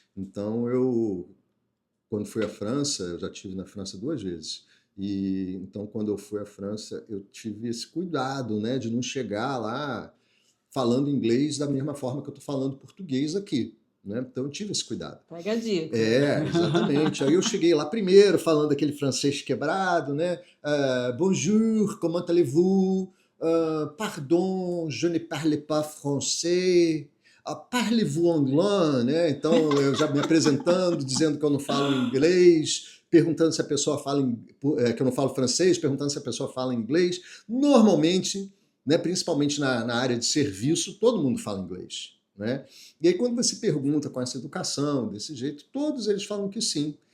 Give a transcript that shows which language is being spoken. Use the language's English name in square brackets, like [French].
[Portuguese] Então, quando fui à França, eu já estive na França 2 vezes, e então quando eu fui à França, eu tive esse cuidado, né, de não chegar lá falando inglês da mesma forma que eu estou falando português aqui. né? Então eu tive esse cuidado. Pega a dica. Exatamente. Aí eu cheguei lá primeiro, falando aquele francês quebrado, né? [French] Bonjour, comment allez-vous? Pardon, je ne parle pas français. Parlez-vous anglais, né? [Portuguese] Então eu já me apresentando, dizendo que eu não falo inglês, perguntando se a pessoa fala que eu não falo francês, perguntando se a pessoa fala inglês. Normalmente, né, principalmente na área de serviço, todo mundo fala inglês, né? E aí quando você pergunta com essa educação, desse jeito, todos eles falam que sim.